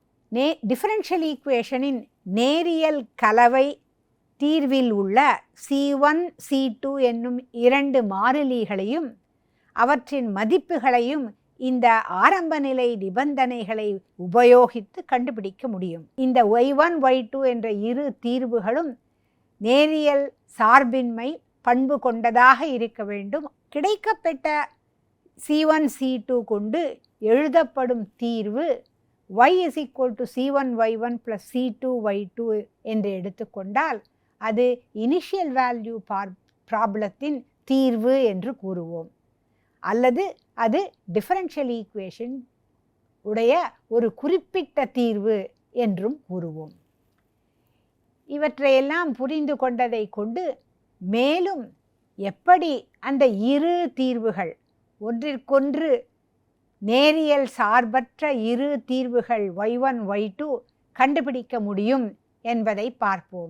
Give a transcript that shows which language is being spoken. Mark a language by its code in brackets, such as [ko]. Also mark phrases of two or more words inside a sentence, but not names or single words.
[en] differential equation [ta] நேரியல் கலவை தீர்வில் உள்ள C1 C2 என்னும் இரண்டு மாறிலிகளையும் அவற்றின் மதிப்புகளையும் இந்த ஆரம்ப நிலை நிபந்தனைகளை உபயோகித்து கண்டுபிடிக்க முடியும். இந்த y1 y2 என்ற இரு தீர்வுகளும் நேரியல் சார்பின்மை பண்பு கொண்டதாக இருக்க வேண்டும். கிடைக்கப்பெற்ற C1 C2 கொண்டு எழுதப்படும் தீர்வு y = C1 y1 + C2 y2 என்று எடுத்துக்கொண்டால் அது [en] initial value problem [ta] தீர்வு என்று கூறுவோம். அல்லது அது [en] differential equation [ta] உடைய ஒரு குறிப்பிட்ட தீர்வு என்றும் கூறுவோம். இவற்றையெல்லாம் புரிந்து கொண்டதை கொண்டு மேலும் எப்படி அந்த இரு தீர்வுகள் ஒன்றிற்கொன்று நேரியல் சார்பற்ற இரு தீர்வுகள் y1 y2 கண்டுபிடிக்க முடியும் என்பதை பார்ப்போம்.